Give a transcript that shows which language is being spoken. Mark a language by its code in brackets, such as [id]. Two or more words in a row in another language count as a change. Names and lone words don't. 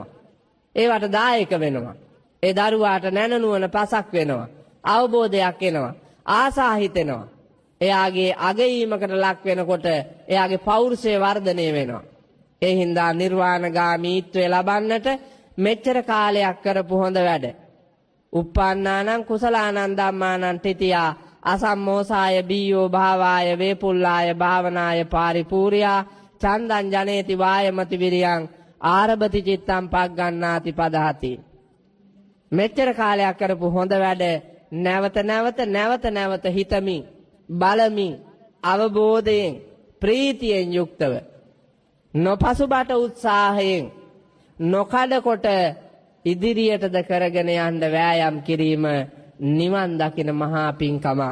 [si] ඒවට දායක වෙනවා. ඒ දරුවාට නැනනුවන පසක් වෙනවා. අවබෝධයක් එනවා. ආසා හිතෙනවා. එයාගේ අගීමකට ලක් වෙනකොට එයාගේ පෞරුෂය වර්ධනය වෙනවා. ඒ හින්දා නිර්වාණගාමීත්වය ලබන්නට මෙච්චර කාලයක් කරපු හොඳ වැඩ. [pi] uppannānaṁ කුසලානං ධම්මානං තිතියා අසම්මෝසාය බීයෝ භාවාය වේපුල්ලාය භාවනාය පාරිපූර්යා චන්දං ජනේති වායමති විරියං ආරභති චිත්තං පග්ගණ්ණාති පදහති. [si] මෙච්චර කාලයක් කරපු හොඳ වැඩ නැවත හිතමින් බලමින් අවබෝධයෙන් ප්‍රීතියෙන් යුක්තව නොපසුබට උත්සාහයෙන් නොකඩකොට ඉදිරියටද කරගෙන යන්න වෑයම් කිරීම නිවන් දකින මහා පින්කමක්.